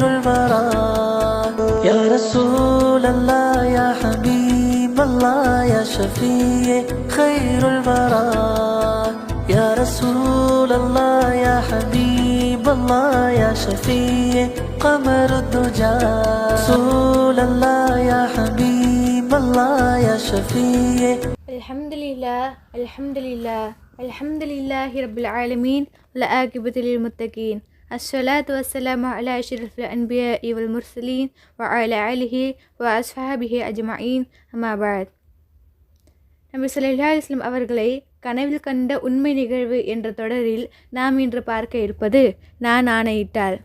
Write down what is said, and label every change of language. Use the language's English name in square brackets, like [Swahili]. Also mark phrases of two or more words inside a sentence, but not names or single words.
[Arabic] البراء يا رسول الله يا حبيب الله يا شفيع خير البراء يا رسول الله يا حبيب الله يا شفيع قمر الدجى رسول الله يا حبيب الله يا شفيع الحمد لله رب العالمين والعاقبة للمتقين والصلاة والسلام على أشرف الأنبياء والمرسلين وعلى آله وأصحابه أجمعين أما بعد. [Tamil] நபி [Arabic] صلى الله عليه وسلم [Tamil] அவர்களை கனவில் கண்ட உண்மை நிகழ்வு என்ற தொடரில் நாம் இன்று பார்க்க இருப்பது நான் ஆணையிட்டால்.